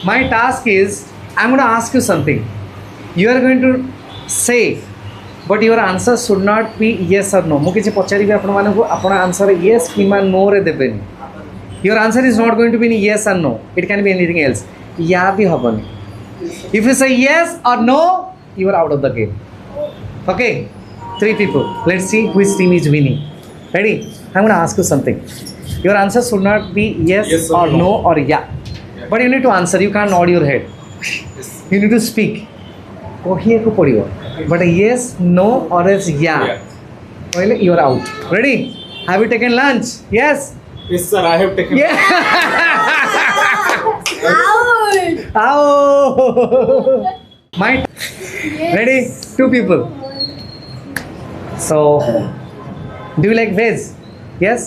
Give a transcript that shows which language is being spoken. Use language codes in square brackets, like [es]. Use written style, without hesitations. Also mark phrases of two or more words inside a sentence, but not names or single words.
[en] My task is I'm going to ask you something. You are going to say, but your answer should not be yes or no. [or] ମୁଁ କିଛି ପଚାରିବି ଆପଣମାନଙ୍କୁ ଆପଣ [en] answer yes [or] କିମ୍ବା no ରେ ଦେବେନି. [en] Your answer is not going to be yes or no. It can be anything else. या भी हबनी. If you say yes or no, you are out of the game. Okay? 3 people. Let's see which team is winning. Ready? I'm going to ask you something. Your answer should not be yes or no or yeah. But you need to answer. You can't nod your head. You need to speak. [or] କହିବାକୁ ପଡ଼ିବ. [en] But a yes, no or else yeah. Well, you are out. Ready? Have you taken lunch? Yes. Yes, sir. I have taken. Yeah. Out. Ow. My. Yes. Ready? 2 people. So, do you like veg? Yes.